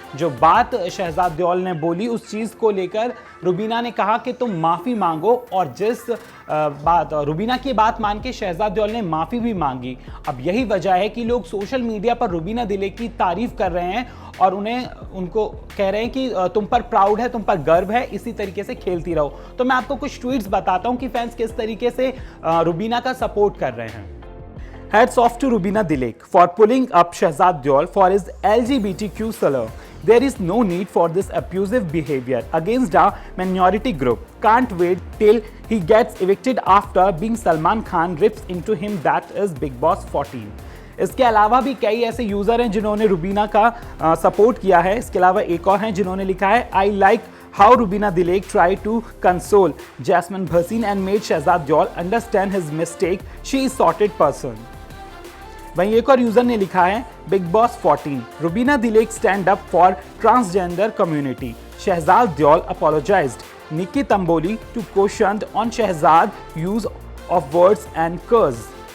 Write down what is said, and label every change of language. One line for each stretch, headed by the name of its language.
Hindi: जो बात शहजाद देओल ने बोली उस चीज़ को लेकर रुबीना ने कहा कि तुम माफ़ी मांगो और जिस बात रुबीना की बात मान के शहजाद देओल ने माफ़ी भी मांगी। अब यही वजह है कि लोग सोशल मीडिया पर रुबीना दिलेक की तारीफ़ कर रहे हैं और उनको कह रहे हैं कि तुम पर प्राउड है, तुम पर गर्व है, इसी तरीके से खेलती रहो। तो मैं आपको कुछ ट्वीट्स बताता हूँ कि फैंस किस तरीके से रुबीना का सपोर्ट कर रहे हैं।
English: Hats off to Rubina Dilek for pulling up Shehzad Deol for his LGBTQ slur. There is no need for this abusive behavior against a minority group. Can't wait till he gets evicted after being Salman Khan rips into him. That is Big Boss 14.
Hindi: इसके अलावा भी कई ऐसे user हैं जिन्होंने रुबीना का support किया है। इसके अलावा एक और हैं जिन्होंने लिखा है,
English: I like how Rubina Dilek tried to console Jasmine Bhasin and made Shehzad Deol understand his mistake. She is sorted person.
Hindi: वहीं एक और यूजर ने लिखा है,
English: Bigg Boss 14 Rubina Dilek stand up for transgender community, Shehzad Deol apologised, Nikki Tamboli to question on Shehzad use of words and curse.